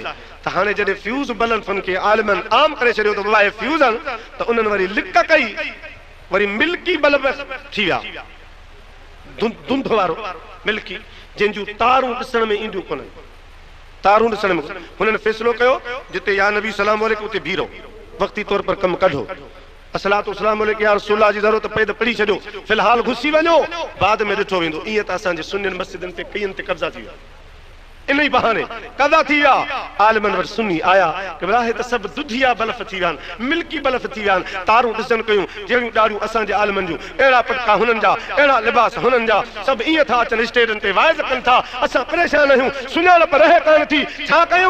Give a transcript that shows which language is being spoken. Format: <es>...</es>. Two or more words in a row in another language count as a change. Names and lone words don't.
<sd>त हाणे जॾहिं फ्यूज़ बल्बनि खे आलिमनि आम करे छॾियो त बाबा हे फ्यूज़ आहिनि, त उन्हनि वरी लिक कई, वरी</sd> <en>milky bulb</en> <sd>थी विया, धुंध वारो मिल्की, जंहिंजूं तारूं ॾिसण में ईंदियूं कोन्हनि, तारूं ॾिसण में। हुननि फ़ैसिलो कयो जिते</sd> <ar>يا نبي سلام عليكم</ar> <sd>उते बीहो, वक़्ती तौर पर कमु कढो,</sd> <ar>الصلاة والسلام عليك يا رسول الله</ar> <sd>जी ज़रूरत पए त पढ़ी छॾियो, फ़िलहाल घुसी वञो, बाद में ॾिठो वेंदो। ईअं त असांजे सुन्नियुनि मस्जिदनि ते कईनि ते कब्ज़ा थी विया, इन ई बहाने कदा थी विया। आलिमनि वटि सुन्नी आया कि हे त सभु दुधिया बल्ब थी विया आहिनि,</sd> <en>milky bulb</en> <sd>थी विया आहिनि, तारूं ॾिसनि कयूं जहिड़ियूं ॾाढ़ियूं असांजे आलिमनि जूं, अहिड़ा पटका हुननि जा, अहिड़ा लिबास हुननि जा, सभु ईअं था अचनि, स्टेजनि ते वाइज़ कनि था, असां परेशान आहियूं, सुञाणप रहे कान थी, छा कयूं?</sd>